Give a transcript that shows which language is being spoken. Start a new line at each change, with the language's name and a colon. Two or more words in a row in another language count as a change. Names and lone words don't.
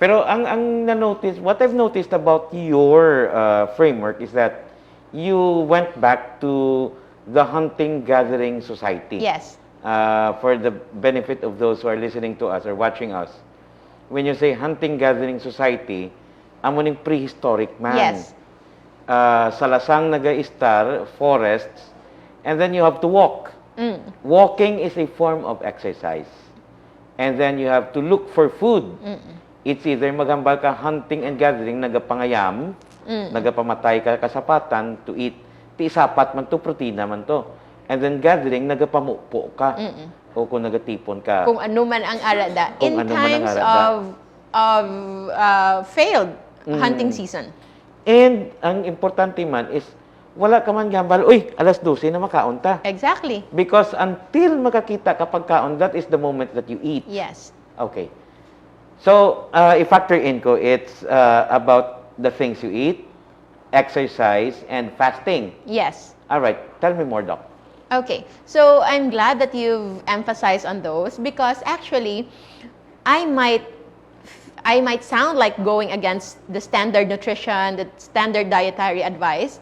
English: Pero what I've noticed about your framework is that you went back to the hunting-gathering society. Yes. For the benefit of those who are listening to us or watching us. When you say hunting-gathering society,
Hiligaynon: amo ning prehistoric man.
English: Yes.
Hiligaynon: Salasang naga-istar,
English: forests, and then you have to walk. Walking is a form of exercise. And then you have to look for food. It's either
Hiligaynon: maghambal ka
English: hunting and gathering,
Hiligaynon: nagapangayam, Nagapamatay ka kasapatan
English: to eat.
Hiligaynon: Ti sapat man to, protina man to.
English: And then gathering,
Hiligaynon: nagapamupo ka. O kung nagatipon ka. Kung ano man ang arada. Kung
English: In
Hiligaynon: ano man ang
English: times
Hiligaynon: arada.
English: of failed hunting season.
Hiligaynon: And ang importante man is, wala ka man gambal, uy, alas 12 na makaon ta.
English: Exactly. Because until
Hiligaynon: makakita kapag kaon,
English: that is the moment that you eat. Yes. Okay. So, i-factor in ko, it's about the things you eat, exercise, and fasting. Yes. All right. Tell me more, Doc. Okay. So, I'm glad that you've emphasized on those because actually, I might sound like going against the standard nutrition, the standard dietary advice.